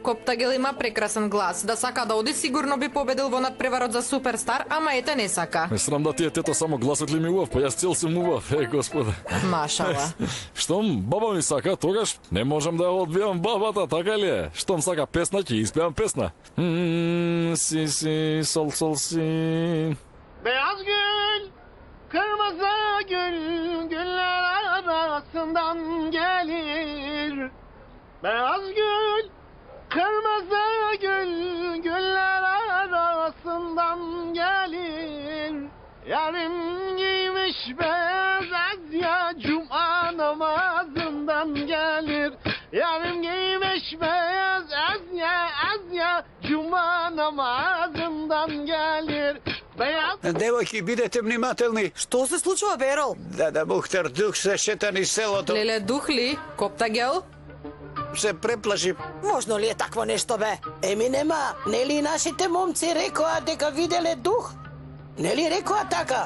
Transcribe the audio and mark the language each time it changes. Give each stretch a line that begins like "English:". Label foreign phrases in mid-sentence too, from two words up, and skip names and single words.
Macedonian: Коптагел има прекрасен глас. Да сака да оди, сигурно би победил во надпреварот за суперстар, ама ете не сака. Ме срам да ти е тето, само гласот ли ми убав, па јас цел сум убав, Господе. Машала. Штом баба ми сака, тогаш не можам да ја одбијам бабата, така ли е? Штом сака песна, ќе испеам песна. Си, сол, си.
Turkish: Beyaz gül, kırmızı gül, güller arasından gelir. Beyaz gül, kırmızı gül, güller arasından gelir. Yarın giymiş beyaz ezya, cuma namazından gelir. Yarın giymiş beyaz ezya, cuma namazından gelir. Beyaz
Macedonian: Девојки, бидете внимателни. Што се случува, Берол? Да, Бухтер дух се шета низ селото. Леле духли, Коптагел? Се преплаши. Можно ли е такво нешто, бе? Еми нема, нели нашите момци рекоа дека виделе дух? Нели рекоа така?